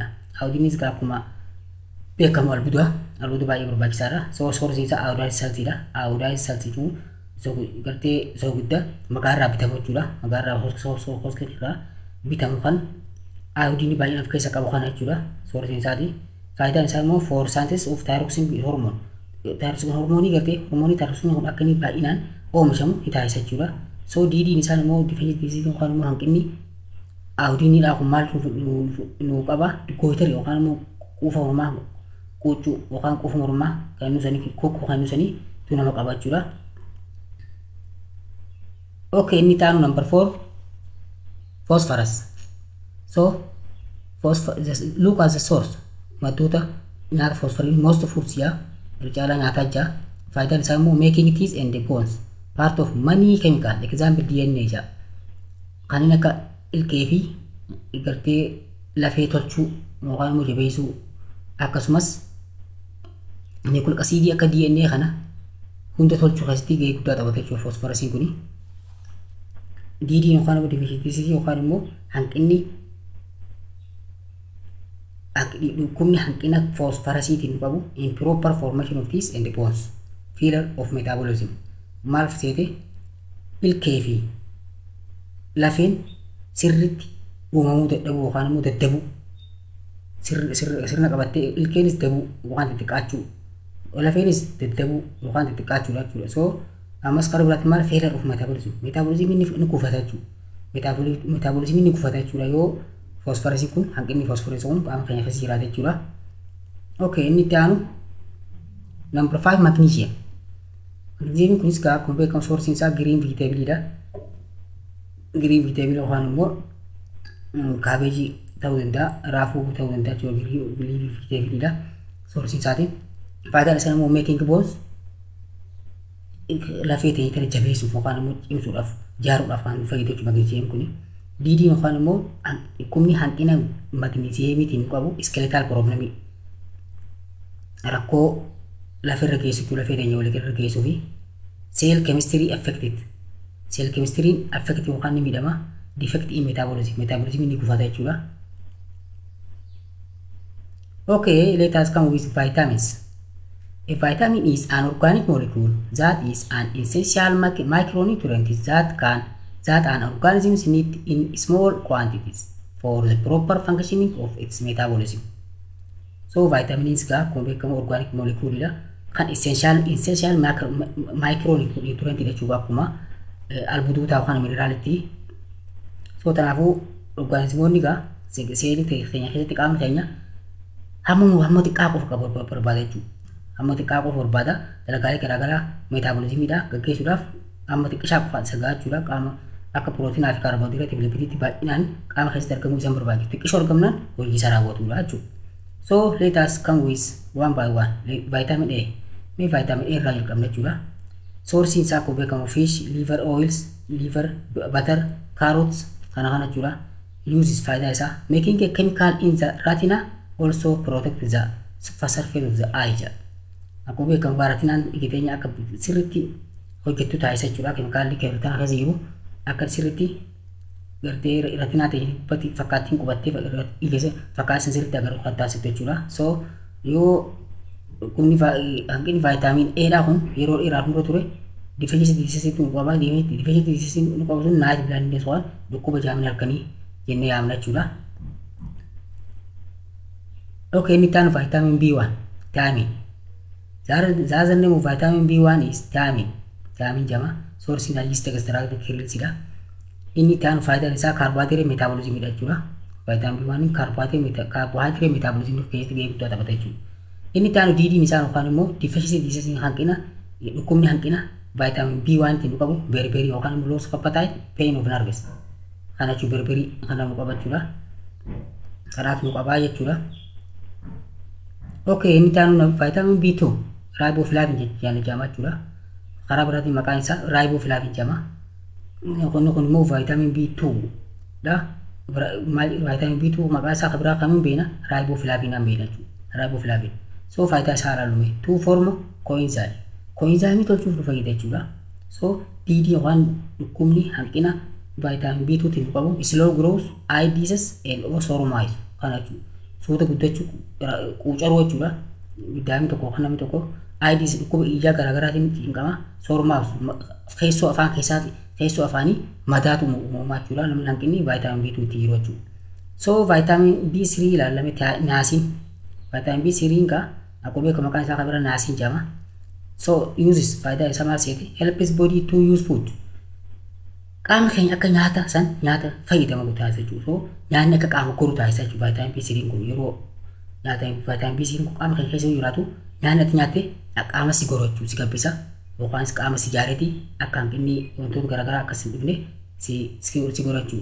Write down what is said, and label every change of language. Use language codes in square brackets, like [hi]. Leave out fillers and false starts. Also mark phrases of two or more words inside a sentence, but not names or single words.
[om] Aayodiinis akkuma beekamu albuuda baay'ee barbaachisaadha. Soorsiin isaa aayodaayiz saltiidha. Aayodaayiz saltiitu gartee soogidda maqaarraa bitamu jechuudha. Maqaarraa hooskeerraa bitamu kan aayodiinii baay'een of keessa qabu kana jechuudha. Soorsiin isaati. Faayidaan isaa immoo [en] for scientists of thyroxine hormone. [om] Thyroxine hormoonii gartee hormoonii thyroxine kun akka inni baay'inaan oomishamu ni taasisa jechuudha. So diidiin isaa immoo difeensitiin kan immoo hanqinni aayodiiniidhaa kun maal nu qaba gooyitari yookaan immoo quufa mormaa quuccuu yookaan quufa mormaa kan nu sanii kokkoo kan nu sanii tu nama qaba jechuudha. Okay, inni taanu number 4 phosphorus. [en] So look at the source. [om] Maddoota nyaata phosphorus [en] most foods [om] caalaa nyaataa jira. Faayidaan isaa immoo [en] making teeth and the bones part of many chemical example DNA jira. [om] Kanneen akka ilkee fi gartee lafee tolchuu yookaan immoo jabeessuu akkasumas nucleic acid akka DNA kana hunda tolchuu keessatti gahee guddaa taphata jechuudha phosphorus kuni. Diidiin yookaan immoo deficiency yookaan immoo hanqinni dhukkubni hanqina phosphorasiitiin qabu [en] improper formation of teeth and bones failure of metabolism [om] maal seete ilkee fi lafeen sirriitti uumamuu dadhabuu yookaan immoo daddabuu sirna qabattee ilkeenis dabuu yookaan xixiqqaachuu lafeenis daddabuu yookaan xixiqqaachuudha jechuudha. So ammas karaa biraatti maal [en] failure of metabolism [om] metabolism ni kufata jechuudha. Metabolism ni kufata jechuudha yoo phosphorus kun hanqinni phosphorus kun qaama keenya keessa jiraate jechuudha. Okay, inni itti aanu number 5 magnesium. Magnesium kunis akkuma beekamu soorsiin isaa [en] green vegetable- [om] dha. [en] Green vegetable [om] yookaan immoo kaabeejii ta'uu danda'a, raafuu ta'uu danda'a jechuudha. [en] Green vegetable- [om] dha soorsiin isaatiin. Faayidaan isaa immoo [en] making bones [om] lafee ta'ee kana jabeessuuf yookaan immoo cimsuudhaaf ijaaruudhaaf kan fayyadu jechuudha magnesium kuni. Diidiin yookaan immoo dhukkubni hanqina magnesiumiitiin qabu [en] skeletal problem [om] rakkoo lafarra geessituu lafee ta'ee walirra geessuu fi [en] cell chemistry affected cell chemistry affected [om] yookaan ni miidhama [en] defect in metabolism [om] ni kufata jechuudha. [en] Okay, let us come with vitamins. A vitamin is an organic molecule that is an essential micronutrient that an organism needs in small quantities for the proper functioning of its metabolism. [om] So vitamins ga akkuma [en] organic molecule [om] kan [en] essential micronutrient [om] jechuudha akkuma albuudota yookaan mineraaliti. So kanaafuu organismoonni ga seelii keenya keessatti qaama keenya hamma xiqqaa qofa barbaada jechuudha. Hamma xiqqaa qofa barbaada dalagaalee garaagaraa metabolismiidha gaggeessuudhaaf hamma xiqqishaa qofa sagaa jechuudha. Qaama akka proteinaa fi kaarbohaayidireetii fi lipidiitti baay'inaan qaama keessatti argamuu isaan barbaadu. Xiqqishoo argamnaan hojii isaa raawwatudha jechuudha. [en] So let us come with one by one. [om] Vitamin A. Mee vitamin A irraa jalqabna jechuudha. Soorsiin isaa akkuma beekamu [en] fish, liver oils, liver butter, carrots [om] kana jechuudha. [en] Uses [om] faayidaa isaa [en] making a chemical in the retina also protect the surface of the eye. [om] Akkuma beekamu retinaan ijiteenya akka sirriitti hojjettu taasisa jechuudha. Keemikaalli retinaa keessa jiru akka sirriitti gartee retinaa ta'e fakkaattiin qubattee ijese fakkaattiin sirriitti agarru kan taasiftu jechuudha. So yoo hanqinni vaayitaamin A kun yeroo dheeraa hunda ture deficiency nu qaba. Deficiency nu qabu sun [en] night blindness [om] waan dhukkuba jaamina halkanii jennee yaamna jechuudha. Okay, inni taanu vitamin B1 thiamine. [en] The other name of vitamin B1 is thiamine. Thiamine jama source in yeast extract kirilsida. [om] Inni taanu faayidaan isaa [en] carbohydrate metabolism [om] jechuudha. Vitamin B1 [en] carbohydrate metabolism [om] keessatti gahee guddaa taphata jechuudha. Inni taanu diidiin isaa yookaan immoo deficiency hanqina dhukkubni hanqina vitamin B1 tiin qabu beriberi yookaan immoo [en] loss of appetite pain of nerves. [om] Kana jechuun beriberi kana nu qaba jechuudha. Kanaaf nu qabaa jechuudha. Okay, inni taanu vitamin B2 riboflavin jedhama jechuudha. Karaa biraatiin maqaan isaa riboflavin jedhama. Kun immoo vitamin B2 dha. Vitamin B2 maqaan isaa kan biraa kamiin beekna? Riboflavin an beekna jechuudha. Riboflavin. So faayidaa isaa ilaalume [en] to form coenzyme. [om] Coenzyme tolchuuf nu fayyada jechuudha. So DD waan dhukkubni hanqina vitamin B2 tiin qabu [en] slow growth eye disease [om] and sooromaayis kana jechuudha. Suuta guddachuu quucaruu jechuudha. Vitamin tokko kan namni tokko [en] eye disease [om] dhukkuba ijaa garaagaraatiin qaba. Sooromaayis keessoo afaan keessaati keessoo afaanii madaatu uumamaa jechuudha. Namni hanqinni vitamin B2 tiin jiru jechuudha. So vitamin B3 ilaalame naasiin vitamin B3 ka akkuma beekamu maqaan isaa kan biraa naasiin jedhama. So uses faayidaa isaa maal seeti? [en] Helps body to use food. [om] Qaama keenya akka nyaata san nyaata fayyadamu taasisa jechuudha. So nyaanni akka qaama koru taasisa jechuudha. Vitamin B3 kun yeroo nyaata vitamin B3 kun qaama keenya keessa jiraatu nyaanni ati nyaatte qaama si goru jechuudha. Si gabbisa yookaan qaama si jaareeti akka hanqinni wantoota garaagaraa akka si dhufne si goru jechuudha.